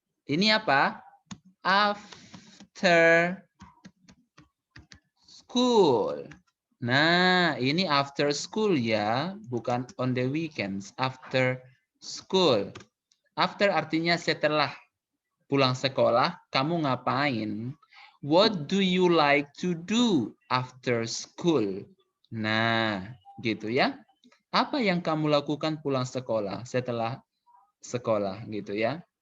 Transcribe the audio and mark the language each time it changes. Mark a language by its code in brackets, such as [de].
[id] Ini apa? [en] After school. [id] Nah, ini after school ya, bukan [en] on the weekends. After school. [id] After artinya setelah pulang sekolah, kamu ngapain? [en] What do you like to do after school? [id] Nah, gitu ya. Apa yang kamu lakukan pulang sekolah, setelah sekolah gitu ya.